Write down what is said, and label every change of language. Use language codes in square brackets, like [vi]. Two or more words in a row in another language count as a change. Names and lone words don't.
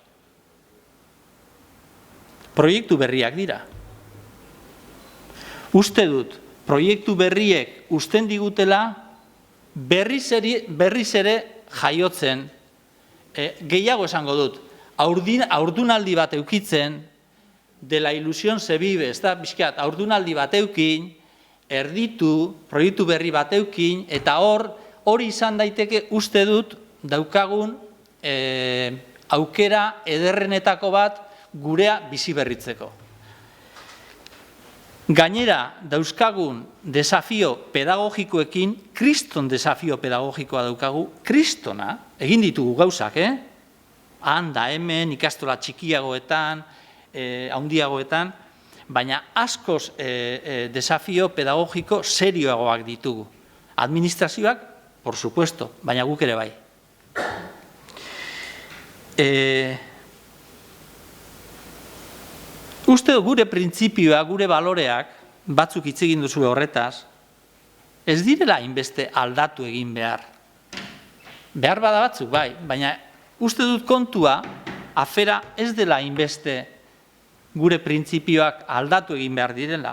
[eu] Proiektu berriak dira. Uste dut, proiektu berriek usten digutela berriz ere jaiotzen, gehiago esango dut, haurdunaldi bat eukitzen, [es] de la ilusión se vive, [eu] ez da, bizkat, haurdunaldi bat eukin, erditu, proiektu berri bat eukin, eta hori izan daiteke uste dut daukagun aukera ederrenetako bat gurea bizi berritzeko. Gainera, dauzkagun desafio pedagogikoekin, kriston desafio pedagogikoa daukagu, kristona, egin ditugu gauzak, handa, hemen, ikastola txikiagoetan, handiagoetan, baina askoz desafio pedagogiko serioagoak ditugu. Administrazioak, [es] por supuesto, [eu] baina guk ere bai. Uste gure printzipioak, gure baloreak, batzuk hitz egin duzu horretaz, ez direla hainbeste aldatu egin behar. Behar bada batzuk, bai, baina uste dut kontua, afera ez dela hainbeste gure printzipioak aldatu egin behar direla.